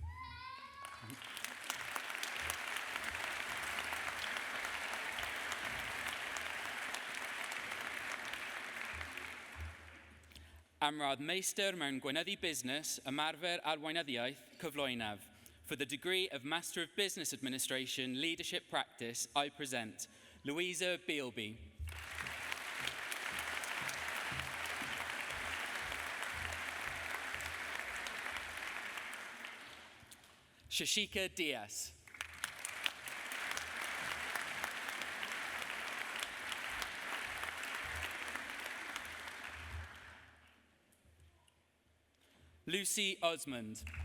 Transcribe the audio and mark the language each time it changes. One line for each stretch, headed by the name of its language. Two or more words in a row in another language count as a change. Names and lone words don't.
Welsh: Am rad meistr mewn gweinyddu busnes, ymarfer arweinyddiaeth cyflwynaf.
English: For the degree of Master of Business Administration, Leadership Practice, I present Louisa Bealby. Shashika Diaz. Lucy Osmond.